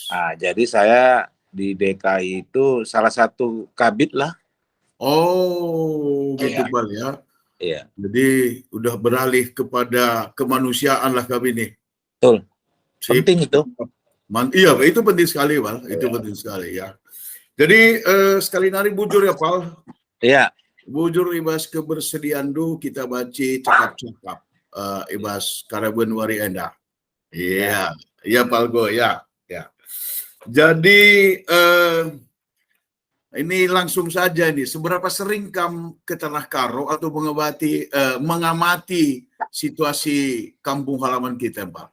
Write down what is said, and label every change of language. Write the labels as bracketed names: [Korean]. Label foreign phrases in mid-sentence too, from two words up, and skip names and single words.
[Indonesian] Nah, jadi saya di DKI itu salah satu kabid lah. Oh, gitu Iya. Bang ya. Iya. Jadi udah beralih kepada kemanusiaan lah kami nih. Betul. Sip. Penting itu. Iya, itu penting sekali, Bang. Itu Iya. penting sekali ya. Jadi [Batak Karo] sekali nari bujur [Indonesian] ya, Pal. Iya. [Batak Karo] Bujur ibas kebersediaan du kita baca cakap-cakap ibas Karaben Wari Enda. [Indonesian] Iya, iya Palgo ya. Jadi ini langsung saja nih, seberapa sering kamu ke Tanah Karo atau mengamati situasi kampung halaman kita, Pak?